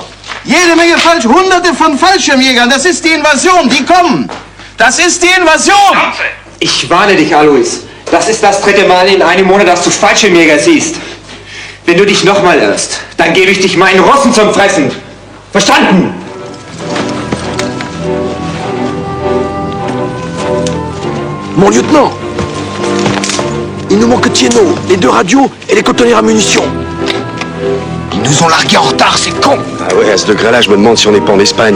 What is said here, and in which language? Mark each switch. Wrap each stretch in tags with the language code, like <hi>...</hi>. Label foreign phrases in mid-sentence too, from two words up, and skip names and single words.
<de>Jede Menge Hunderte von Fallschirmjägern. Das ist die Invasion. Die kommen. Das ist die Invasion. Ich warne dich, Alois. Das ist das 3. Mal in einem Monat, dass du Fallschirmjäger siehst. Wenn du dich nochmal irrst, dann gebe ich dich meinen Russen zum Fressen. Verstanden?</de> <fr>Mon lieutenant, il nous manque Tieno, les 2 radios et les conteneurs à munitions. Ils nous ont largués en retard, c'est con. Ah ouais, à ce degré-là, je me demande si on n'est pas en Espagne.</fr>